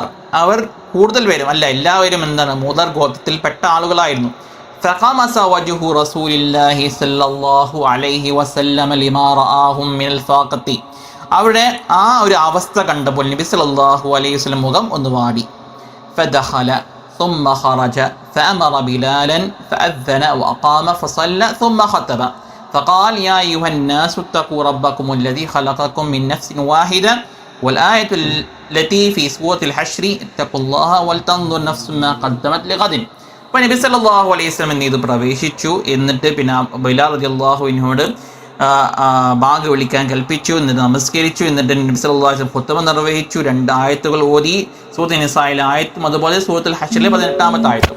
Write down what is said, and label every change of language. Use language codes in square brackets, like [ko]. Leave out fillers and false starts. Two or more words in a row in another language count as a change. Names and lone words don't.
[ml] അവർ കൂടുതൽ പേരും അല്ല എല്ലാവരും എന്താണ് മുദർ ഗോത്രത്തിൽപ്പെട്ട ആളുകളായിരുന്നു. [ar] فقمس وجه رسول الله صلى الله عليه وسلم لما رآهم من الفاقة. [ml] അവിടെ ആ ഒരു അവസ്ഥ കണ്ടപ്പോൾ നബി [ar] صلى الله عليه وسلم [ml] മുഖം ഒന്ന് വാടി. [ar] ഫദഖല ثم خرج فأمر بلالا فأذن وأقام فصلى ثم خطب فقال يا أيها الناس اتقوا ربكم الذي خلقكم من نفس واحدة والآية التي في سورة الحشر اتقوا الله ولتنظر نفس ما قدمت لغد. [ml] അപ്പോൾ നബി [ar] صلى الله عليه وسلم [ml] ഇത് പ്രവേശിച്ചു. എന്നിട്ട് പിന്നെ ബിലാൽ [ar] رضي الله عنه [ml] ബാങ്ക് വിളിക്കാൻ കൽപ്പിച്ചു. എന്നിട്ട് നമസ്കരിച്ചു. എന്നിട്ട് നബി [ar] صلى الله عليه وسلم [ml] ഖുത്ബ നിർവഹിച്ചു. 2 ആയത്തുകൾ ഓതി. സൂറത്തുൽ നിസായിലെ ആയത്തും അതുപോലെ സൂറത്തുൽ ഹശ്റിലെ 18ാമത്തെ ആയത്തും.